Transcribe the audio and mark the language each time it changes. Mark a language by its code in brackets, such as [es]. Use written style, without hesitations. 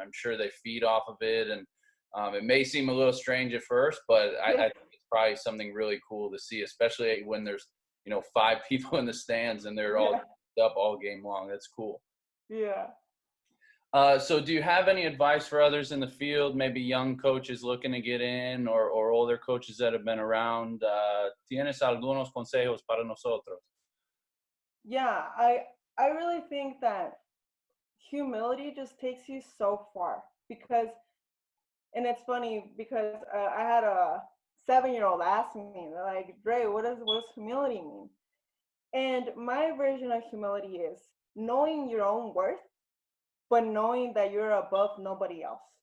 [en] I'm sure they feed off of it, and it may seem a little strange at first, but I think it's probably something really cool to see, especially when there's 5 people in the stands and they're all up all game long. That's cool. Yeah. So do you have any advice for others in the field, maybe young coaches looking to get in, or older coaches that have been around? [es] ¿Tienes algunos consejos para nosotros? [en] Yeah, I really think that humility just takes you so far because, and it's funny because I had a 7-year-old ask me, they're like, Dre, what does humility mean? And my version of humility is knowing your own worth, but knowing that you're above nobody else.